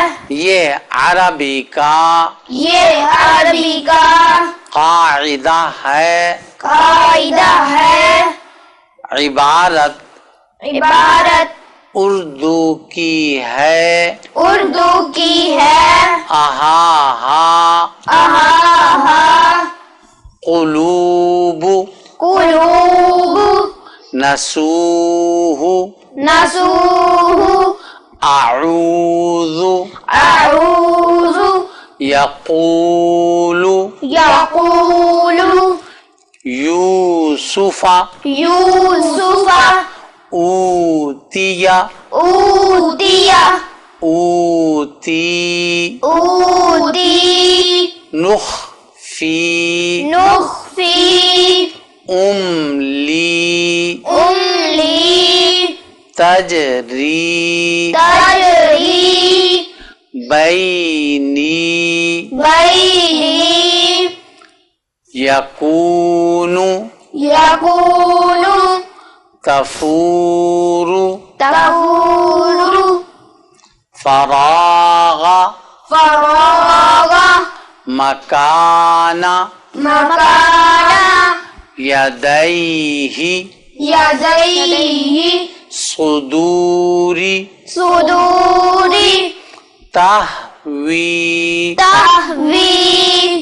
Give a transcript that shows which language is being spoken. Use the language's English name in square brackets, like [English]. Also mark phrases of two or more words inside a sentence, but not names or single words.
[Urdu] یہ عربی کا یہ عربی کا قاعدہ ہے قاعدہ ہے عبارت عبارت اردو کی ہے اردو کی ہے اہا ہا اہا [Arabic] قلوب قلوب نسوہ نسوہ اعوذ اعوذ یقول یقول یوسف یوسف اوتی اوتی اوتی اوتی نخفی نخفی املی املی تجری تجری بینی بینی یکون یکون تفور تفور فراغ فراغ مکان مکان یدیہ یدیہ صدوری صدوری تہوی تہوی